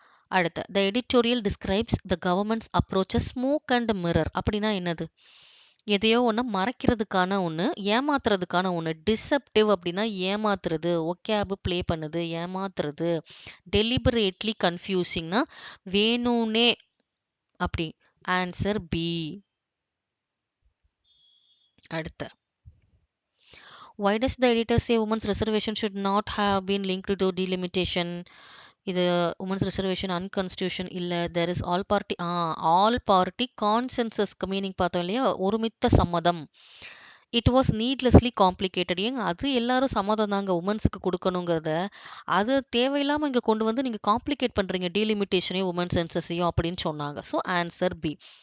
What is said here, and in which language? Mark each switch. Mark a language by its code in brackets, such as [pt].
[en] அடுத்த the editorial describes the government's approach smoke and mirror. [ta] அப்படின்னா என்னது? எதையோ ஒன்று மறைக்கிறதுக்கான ஒன்று, ஏமாத்துறதுக்கான ஒன்று. டிசப்டிவ் அப்படின்னா ஏமாத்துறது, ஒக்கேபு ப்ளே பண்ணுது, ஏமாத்துறது. டெலிபரேட்லி கன்ஃபியூசிங்னா வேணும்னே அப்படி. [en] Answer B. அடுத்த why does the editor say women's reservation should not have been linked to delimitation? [ta] இது உமன்ஸ் ரிசர்வேஷன் அன்கான்ஸ்டியூஷன் இல்லை. There is all party கான்சென்சஸ்க்கு meaning பார்த்தோம் இல்லையா? ஒருமித்த சம்மதம். [en] It was needlessly complicated. [ta] ஏங்க அது எல்லாரும் சம்மதம் தாங்க உமன்ஸுக்கு கொடுக்கணுங்கிறத, அது தேவையில்லாமல் இங்கே கொண்டு வந்து நீங்கள் காம்ப்ளிகேட் பண்ணுறீங்க டீலிமிட்டேஷனையும் உமன் சென்சஸையும் அப்படின்னு சொன்னாங்க. So answer B.